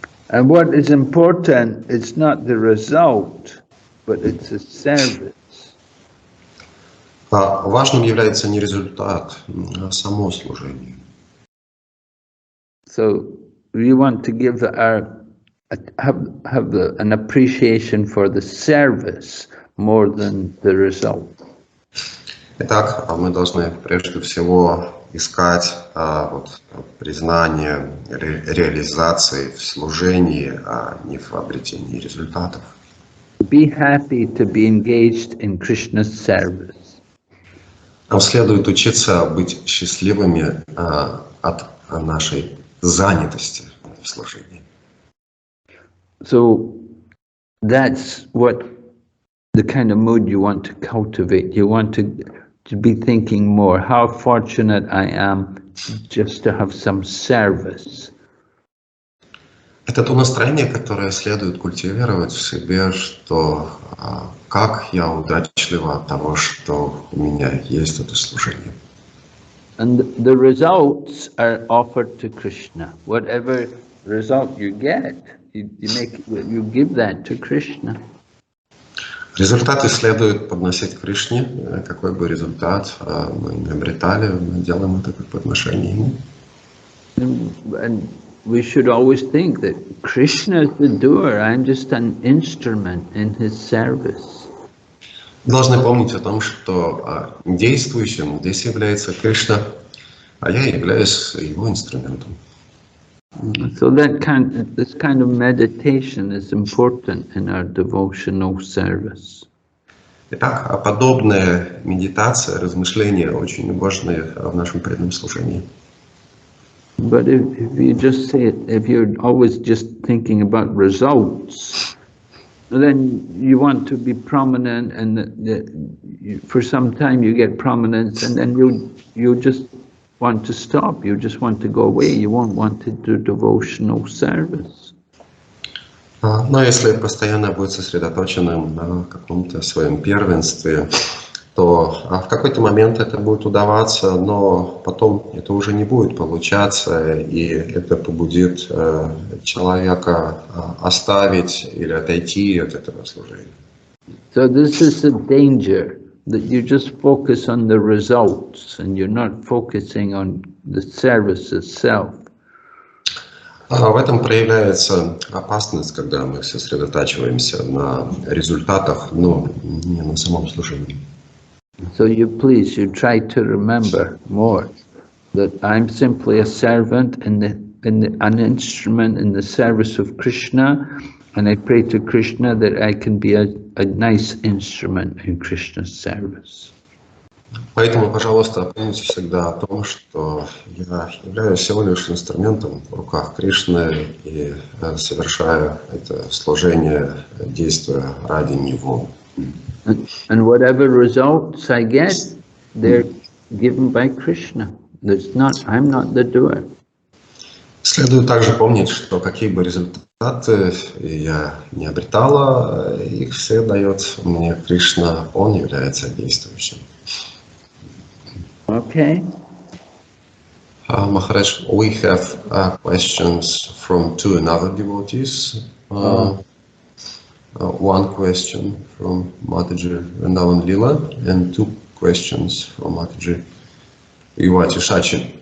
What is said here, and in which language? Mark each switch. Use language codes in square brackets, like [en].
[en] And what is important, it's not the result, but it's a service. [ru] Важным является не результат, а само служение. [en] So we want to give have an appreciation for the service more than the result. [ru] Итак, мы должны прежде всего искать признание реализации в служении, а не в обретении результатов. [en] Be happy to be engaged in Krishna's service. [ru] Нам следует учиться быть счастливыми от нашей занятости в служении. [en] So that's what the kind of mood you want to cultivate. You want to be thinking more, how fortunate I am just to have some service. [ru] Это то настроение, которое следует культивировать в себе, что как я удачлива от того, что у меня есть это служение. [en] And the results are offered to Krishna. Whatever result you get, you give that to Krishna. [ru] Результаты следует подносить Кришне. Какой бы результат мы не обретали, мы делаем это как подношение Ему. [en] And we should always think that Krishna is the doer. I'm just an instrument in his service. [ru] Должны помнить о том, что действующим здесь является Кришна, а я являюсь его инструментом. [en] So this kind of meditation is important in our devotional service. [ru] Итак, подобная медитация, размышления очень важны в нашем преданном служении. [en] But if you're always just thinking about results, then you want to be prominent, and for some time you get prominence, and then you just want to stop. You just want to go away. You won't want to do devotional service. [ru] Но если постоянно быть сосредоточенным на каком-то своем первенстве, то в какой-то момент это будет удаваться, но потом это уже не будет получаться, и это побудит человека оставить или отойти от этого служения. [en] So this is the danger, that you just focus on the results and you're not focusing on the service itself. [ru] В этом проявляется опасность, когда мы сосредотачиваемся на результатах, но не на самом служении. [en] So you try to remember more that I'm simply a servant an instrument in the service of Krishna, and I pray to Krishna that I can be a nice instrument in Krishna's service. [ru] Поэтому, пожалуйста, помните всегда о том, что я являюсь всего лишь инструментом в руках Кришны и совершаю это служение, действуя ради Него. [en] And whatever results I get, they're given by Krishna. I'm not the doer. [ru] Следует также помнить, что какие бы результаты я не обретала, их все дает мне Кришна, Он является действующим. [en] Okay. Maharaj, we have questions from two another devotees. One question from Mataji Vrindavan Lila and two questions from Mataji Yuvati Shachi.